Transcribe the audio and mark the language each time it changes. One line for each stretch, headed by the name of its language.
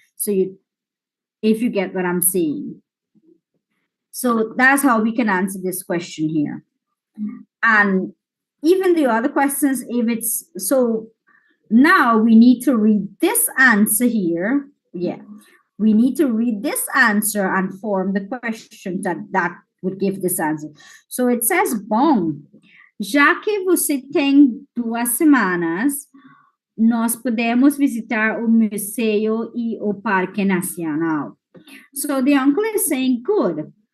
English: So if you get what I'm saying. So that's how we can answer this question here. And even the other questions, if it's, so now we need to read this answer here. Yeah. We need to read this answer and form the question that would give this answer. So it says,
Portuguese: bom, já que você tem 2 semanas, nós podemos visitar o museu e o Parque Nacional.
English: So the uncle is saying, good.